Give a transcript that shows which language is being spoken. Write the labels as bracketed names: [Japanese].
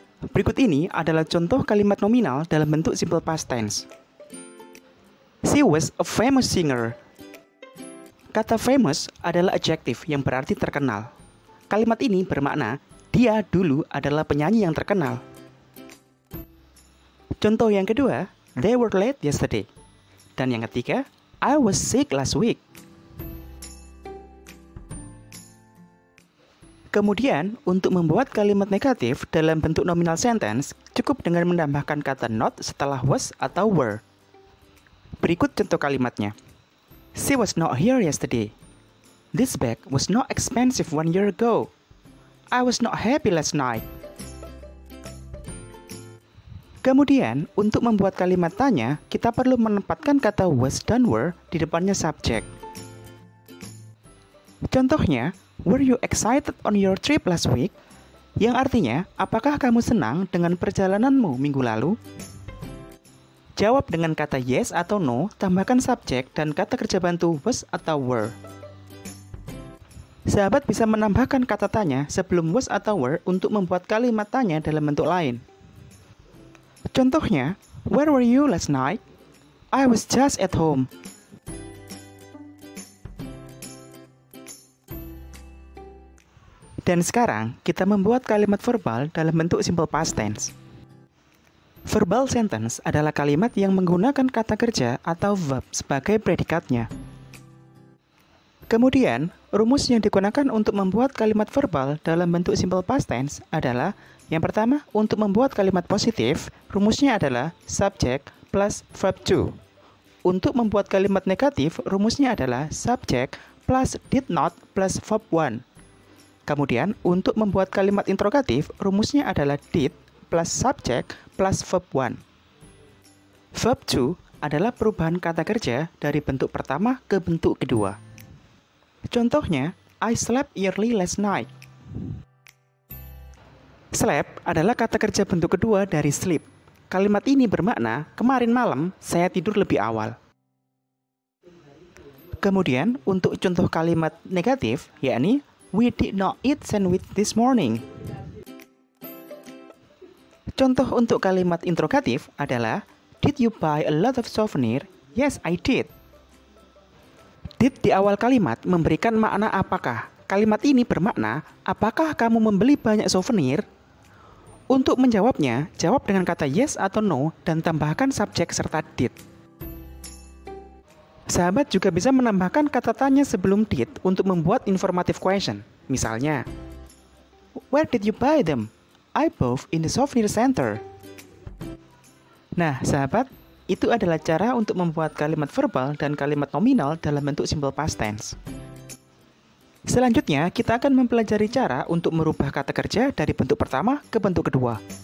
[Indonesian] Berikut ini adalah contoh kalimat nominal dalam bentuk simple past tense. [English] She was a famous singer. [Indonesian] Kata famous adalah adjective yang berarti terkenal. Kalimat ini bermakna dia dulu adalah penyanyi yang terkenal. Contoh yang kedua, [English] they were late yesterday. [Indonesian] Dan yang ketiga, [English] I was sick last week. [Indonesian] Kemudian, untuk membuat kalimat negatif dalam bentuk nominal sentence, cukup dengan menambahkan kata not setelah was atau were. Berikut contoh kalimatnya. [English] She was not here yesterday. This bag was not expensive 1 year ago. I was not happy last night. [Indonesian] Kemudian, untuk membuat kalimat tanya, kita perlu menempatkan kata was dan were di depannya subjek. Contohnya, [English] were you excited on your trip last week? [Indonesian] Yang artinya, apakah kamu senang dengan perjalananmu minggu lalu? Jawab dengan kata yes atau no, tambahkan subjek dan kata kerja bantu was atau were. Sahabat bisa menambahkan kata tanya sebelum was atau were untuk membuat kalimat tanya dalam bentuk lain. Contohnya, [English] where were you last night? I was just at home. [Indonesian] Dan sekarang, kita membuat kalimat verbal dalam bentuk simple past tense. Verbal sentence adalah kalimat yang menggunakan kata kerja atau verb sebagai predikatnya. Kemudian, rumus yang digunakan untuk membuat kalimat verbal dalam bentuk simple past tense adalah yang pertama, untuk membuat kalimat positif, rumusnya adalah subject plus verb to. Untuk membuat kalimat negatif, rumusnya adalah subject plus did not plus verb one. Kemudian, untuk membuat kalimat interrogatif, rumusnya adalah did plus subject plus verb one. Verb to adalah perubahan kata kerja dari bentuk pertama ke bentuk kedua. [English] Contohnya, I slept early last night. [Indonesian] Slept adalah kata kerja bentuk kedua dari sleep. Kalimat ini bermakna, kemarin malam saya tidur lebih awal. Kemudian, untuk contoh kalimat negatif, yakni, [English] we did not eat sandwich this morning. [Indonesian] Contoh untuk kalimat interrogatif adalah, [English] did you buy a lot of souvenir? Yes, I did. [Indonesian] Did di awal kalimat memberikan makna apakah. Kalimat ini bermakna, apakah kamu membeli banyak souvenir? Untuk menjawabnya, jawab dengan kata yes atau no dan tambahkan subjek serta did. Sahabat juga bisa menambahkan kata tanya sebelum did untuk membuat informative question. Misalnya, [English] where did you buy them? I bought in the souvenir center. [Indonesian] Nah, sahabat, itu adalah cara untuk membuat kalimat verbal dan kalimat nominal dalam bentuk simple past tense. Selanjutnya, kita akan mempelajari cara untuk merubah kata kerja dari bentuk pertama ke bentuk kedua.